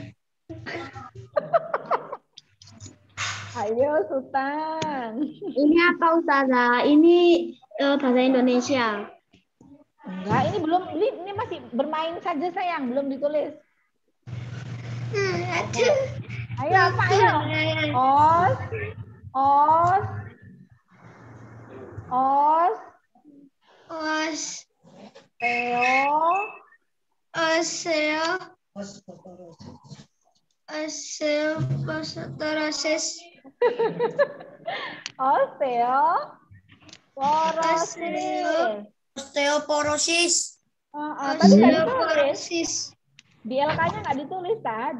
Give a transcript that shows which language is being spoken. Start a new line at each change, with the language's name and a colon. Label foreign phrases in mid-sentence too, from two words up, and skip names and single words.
Indonesian: Ayo Sultan. Ini apa, Ustazah? Ini bahasa Indonesia. Enggak, ini belum, ini masih bermain saja sayang, belum ditulis. Aduh. Ayo apa ayo? Os, os, os, Os. teo, Oseo. Osteoporosis. osteoporosis. Osteoporosis. Tadi nggak ditulis. Osteoporosis. Di LK-nya nggak ditulis, ta?